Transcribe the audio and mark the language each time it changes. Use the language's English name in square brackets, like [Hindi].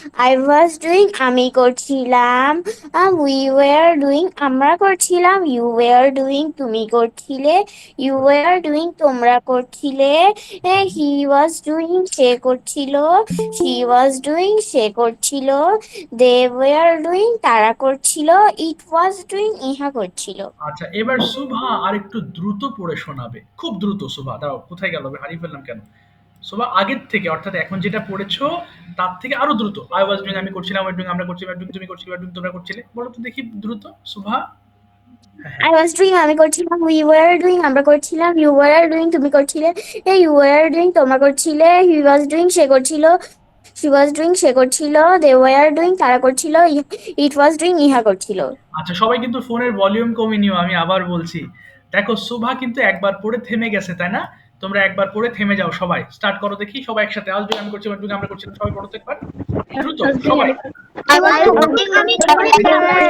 [English] I was doing [Bangla] আমি করছিলাম, [English] we were doing [Bangla] আমরা করছিলাম, [English] you were doing [Bangla] তুমি করছিলে, [English] you were doing [Bangla] তোমরা করছিলে, [English] he was doing [Bangla] সে করছিল, [English] she was doing সে করছিল, they were doing [Bangla] তারা করছিল, [English] it was doing [Bangla] ইহা করছিল। আচ্ছা এবার সুভা আর একটু দ্রুত পড়ে শোনাবে, খুব দ্রুত। সুভা দাও, কোথায় গেল, হারিয়ে ফেললাম কেন? সুভা আগের থেকে অর্থাৎ এখন যেটা পড়েছো তার থেকে আরো দ্রুত। [English] I was doing [Bangla] আমি করছিলাম, আই ডুইং আমরা করছিলাম, ডুইং তুমি করছিলে, ডুইং তোমরা করছিলে। বলো তো দেখি দ্রুত সুভা। [English] I was doing [Bangla] আমি করছিলাম, [English] we were doing [Bangla] আমরা করছিলাম, [English] you were doing [Bangla] তুমি করছিলে, [English] you were doing [Bangla] তোমরা করছিলে, [English] he was doing [Bangla] সে করছিল, [English] she was doing [Bangla] সে করছিল, [English] they were doing [Bangla] তারা করছিল, [English] it was doing [Bangla] ইহা করছিল। আচ্ছা, সবাই কিন্তু ফোনের ভলিউম কমিয়ে নিও, আমি আবার বলছি। দেখো শুভা কিন্তু একবার পড়ে থেমে গেছে, তাই না? তোমরা একবার পড়ে থেমে যাও সবাই। স্টার্ট করো দেখি সবাই একসাথে। আজ আমি করছি, আমরা করছি, সবাই পড়ো তো একবার। দ্রুত সবাই। [English] I was doing [Bangla] আমি করছিলাম